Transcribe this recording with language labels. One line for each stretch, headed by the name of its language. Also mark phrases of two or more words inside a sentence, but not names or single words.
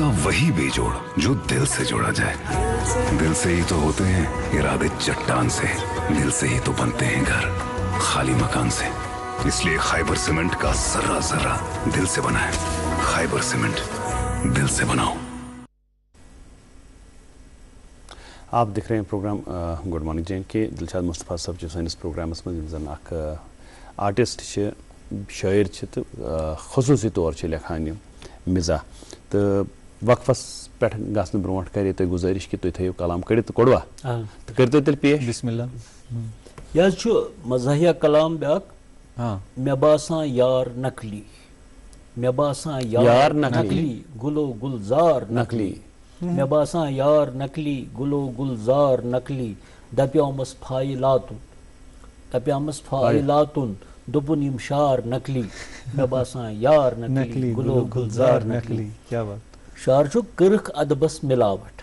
Urdu: وہی بے جوڑ جو دل سے جوڑا جائے دل سے ہی تو ہوتے ہیں ارادے چٹان سے دل سے ہی تو بنتے ہیں گھر خالی مکان سے اس لیے خیبر سیمنٹ کا ذرہ ذرہ دل سے بنا ہے خیبر سیمنٹ دل سے بناؤ آپ دیکھ رہے ہیں پروگرام گڈ مارننگ چین کے
Kashmiri: دلشاد مصطفیٰ صاحب سٲنِس پروگرامس منٛز زن اکھ آرٹسٹ چھِ شٲعر چھِ تہٕ خصوٗصی طور چھِ لیکھان یِم مزاح تہٕ وقفس پٮ۪ٹھ گژھنہٕ برونٛٹھ کرے تۄہہِ گُزٲرِش کہِ تُہۍ تھٲیِو کلام کٔڑِتھ تہٕ کوٚڑوا تہٕ کٔرۍتو تیٚلہِ پیش
Arabic: بسم اللہ
Kashmiri: یہِ حظ چھُ مزاحیہ کلام بیٛاکھ مےٚ باسان یار نقلی مےٚ باسان یار نقلی گُلو گُلزار نقلی مےٚ باسان یار نقلی گُلو گُلزار نقلی دپیومس فایلاتُن دوٚپُن یِم شار نقلی مےٚ باسان یار نقلی گُلو گُلزار نقلی شعر چھُ کٔرٕکھ ادبس مِلاوٹ